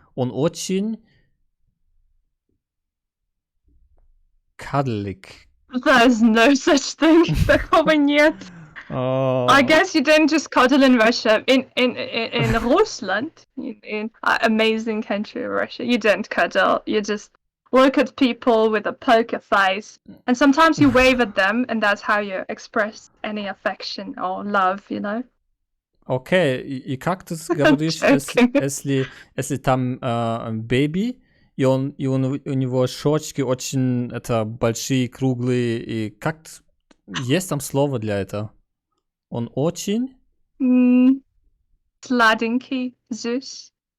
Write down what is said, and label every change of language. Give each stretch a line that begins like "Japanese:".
Russian: Он очень cuddlig.
English: There's no such thing.
Russian: Такого нет.
English: I guess you didn't just cuddle in Russia.
German: In Russland,
English: in amazing country Russia, you don't cuddle. You just look at people with a poker face, and sometimes you wave at them, and that's how you express any affection or love, you know.
Russian: Okay, и как ты говоришь, если там baby, и у него щечки очень большие, круглые, и как есть там слово для этого? Он очень... Sladенький, süß.